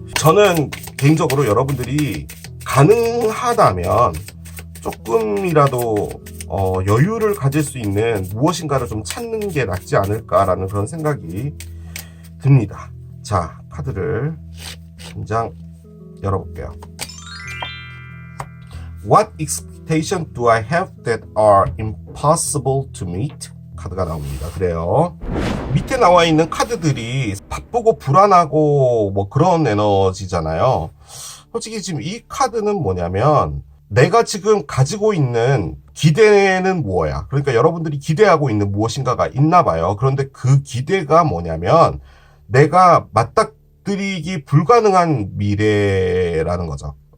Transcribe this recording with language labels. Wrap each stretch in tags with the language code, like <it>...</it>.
<ko>저는 개인적으로 여러분들이 가능하다면 조금이라도 여유를 가질 수 있는 무엇인가를 좀 찾는 게 낫지 않을까라는 그런 생각이 듭니다. 자, 카드를 한 장 열어볼게요.</ko> <en>What expectation do I have that are impossible to meet?</en> <ko>카드가 나옵니다. 그래요. 밑에 나와 있는 카드들이 바쁘고 불안하고 뭐 그런 에너지잖아요. 솔직히 지금 이 카드는 뭐냐면 내가 지금 가지고 있는 기대는 뭐야? 그러니까 여러분들이 기대하고 있는 무엇인가가 있나 봐요. 그런데 그 기대가 뭐냐면 내가 맞닥뜨리기 불가능한 미래라는 거죠.</ko>